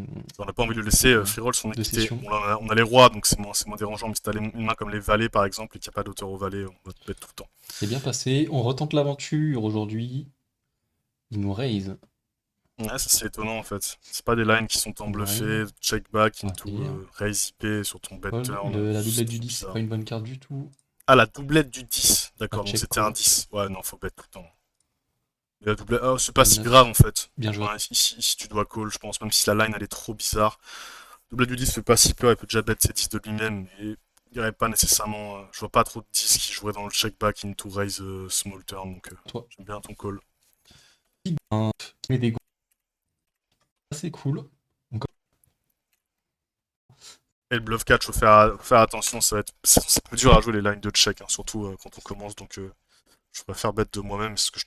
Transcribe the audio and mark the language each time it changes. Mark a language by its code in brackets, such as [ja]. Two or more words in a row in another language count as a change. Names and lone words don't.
[fr] On n'a pas envie de le laisser de, [en] free roll [fr] son de équité. session. Bon, là, on a les rois, donc c'est moins dérangeant. Mais si t'as une main comme les valets, par exemple, et qu'il n'y a pas d'auteur au valet, on va te bet tout le temps. C'est bien passé. On retente l'aventure aujourd'hui. Il nous raise. Ouais, ça c'est étonnant en fait. C'est pas des lines qui sont tant Il nous raise. bluffées, [en] check back [fr] On va into payer. Hein. [en] raise IP [fr] sur ton bet Fold. turn, La c'est doublette du trop 10, c'est bizarre. pas une bonne carte du tout. Ah, la doublette du 10. Un D'accord, donc check c'était un call. 10. Ouais, non, faut bet tout le temps. Mais la doublette, oh, c'est pas Un si grave 9. en fait. Bien joué. Ouais, ici, tu dois call, je pense, même si la line elle est trop bizarre. Doublette du 10 fait pas si peur, il peut déjà bet ses 10 de lui-même, mais il n'y aurait pas nécessairement. Je vois pas trop de 10 qui joueraient dans le [en] check back into raise small turn, [fr] donc Toi. j'aime bien ton call. Un qui met des gros. C'est cool. Et le bluff catch, faut faire attention, c'est plus dur à jouer les lines de check, hein, surtout quand on commence, donc je préfère bet de moi-même, c'est ce que je te